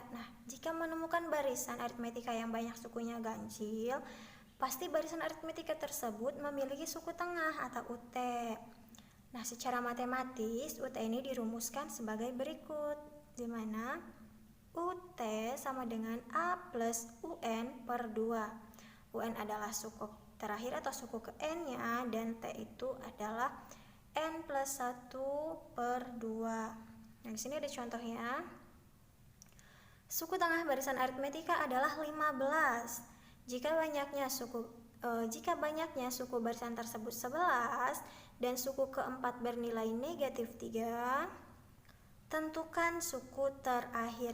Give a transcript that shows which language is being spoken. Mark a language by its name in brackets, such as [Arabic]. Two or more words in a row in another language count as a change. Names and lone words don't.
[Indonesian] Nah, jika menemukan barisan aritmetika yang banyak sukunya ganjil, pasti barisan aritmetika tersebut memiliki suku tengah atau UT. Nah, secara matematis UT ini dirumuskan sebagai berikut, di mana UT sama dengan A plus UN per 2. UN adalah suku terakhir atau suku ke N-nya, dan T itu adalah N plus 1 per 2. Nah, di sini ada contohnya. Suku tengah barisan aritmetika adalah 15. Jika banyaknya suku barisan tersebut 11 dan suku keempat bernilai negatif 3, tentukan suku terakhirnya.